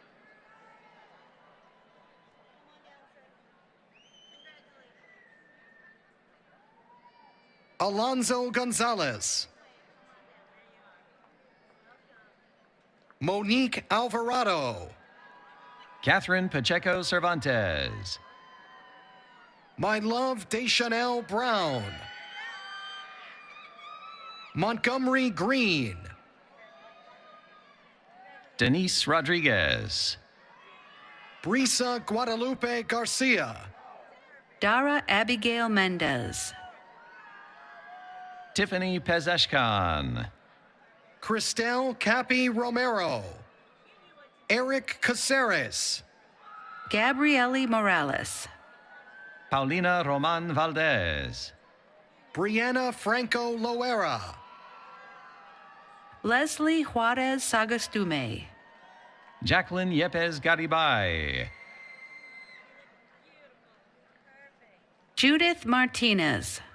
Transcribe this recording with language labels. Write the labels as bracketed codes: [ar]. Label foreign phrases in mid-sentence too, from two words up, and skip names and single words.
[en] Alonzo Gonzalez. Monique Alvarado. Catherine Pacheco Cervantes. My love Deschanel Brown. Montgomery Green. Denise Rodriguez. Brisa Guadalupe Garcia. Dara Abigail Mendez. Tiffany Pezeshkan. Cristel Capi Romero. Eric Caceres. Gabriele Morales. Paulina Roman Valdez. Brianna Franco Loera. Leslie Juarez Sagastume. Jacqueline Yepes Garibay. Judith Martinez.